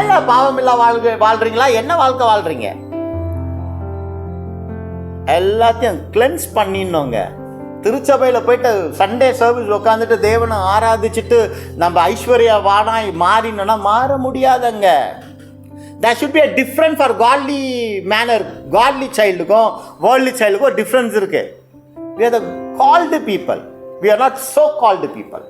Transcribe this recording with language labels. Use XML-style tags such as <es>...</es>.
<ta>இல்ல பாவமில்லா வாழ்றீங்களா? என்ன வாழ்க்கை வாழ்றீங்க? எல்லாத்தையும் கிளென்ஸ் பண்ணிடணுங்க. திருச்சபையில் போயிட்டு சண்டே சர்வீஸ் உட்காந்துட்டு தேவனை ஆராதிச்சுட்டு நம்ம ஐஸ்வர்யவானாய் மாறினோன்னா மாற முடியாதுங்க.</ta> <en>There should be a difference for godly manner. Godly childக்கும் worldly childக்கும்</en> <ta>ஒரு டிஃப்ரென்ஸ் இருக்கு.</ta> <en>We are the called people. We are not so called people.</en>